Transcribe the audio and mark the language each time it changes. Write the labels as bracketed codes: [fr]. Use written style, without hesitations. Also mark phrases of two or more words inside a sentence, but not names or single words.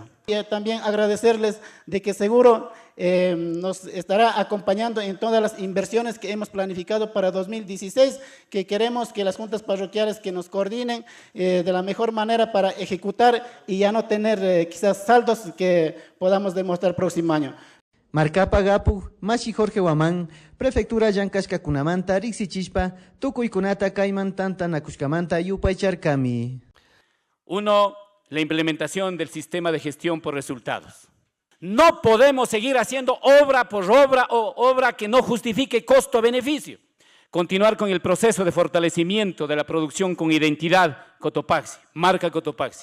[es] Y también agradecerles de que seguro nos estará acompañando en todas las inversiones que hemos planificado para 2016, que queremos que las juntas parroquiales que nos coordinen de la mejor manera para ejecutar y ya no tener quizás saldos que podamos demostrar próximo año. [qu] Marcapa Gapu, Mashi Jorge Huamán, Prefectura Llankashkakunamanta, Rixichishpa, Tukuykunata Kaiman Tanta Nakushkamanta, Yupaycharkami. [es] 1. La implementación del sistema de gestión por resultados. No podemos seguir haciendo obra por obra o obra que no justifique costo-beneficio. Continuar con el proceso de fortalecimiento de la producción con identidad Cotopaxi, marca Cotopaxi.